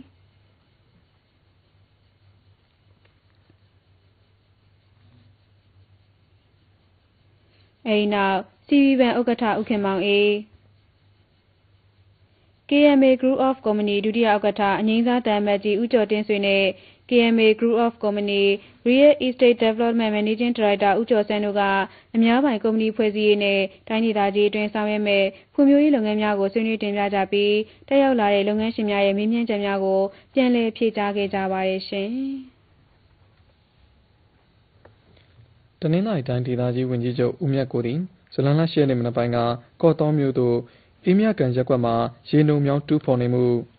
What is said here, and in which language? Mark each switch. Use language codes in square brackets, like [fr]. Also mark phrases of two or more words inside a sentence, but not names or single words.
[my] အဲဒီနောက်စီဗီဘန်ဥက္ကဋ္ဌဦးခင်မောင်အေး KMA Group of Company ဒုတိယဥက္ကဋ္ဌအငြိမ်းစားတန် မတ်ကြီးဦးကျော်တင်ဆွေနဲ့ KMA Group of Company [en] Real Estate Development Managing Director [my] ဦးကျော်စန်းတို့ကအများပိုင်ကုမ္ပဏီဖွဲ့စည်းရေးနဲ့တိုင်းဒေသကြီးအတွင်းဆောင်ရွက်မဲ့ဖွံ့ဖြိုးရေးလုပ်ငန်းများကိုဆွေးနွေးတင်ပြကြပြီးတက်ရောက်လာတဲ့လုပ်ငန်းရှင်များရဲ့မေးမြန်းချက်များကိုပြန်လည်ဖြေကြားခဲ့ကြပါတယ်ရှင် တနင်္လာရီတိုင်းဒေသကြီးဝန်ကြီးချုပ်ဦးမြတ်ကိုသည်ဇလန်လ10ရက်နေ့မနက်ပိုင်းကကော့သောမြို့သို့အေးမြကန်ရပ်ကွက်မှာရေနုံမြောင်းတူးဖော်နေမှု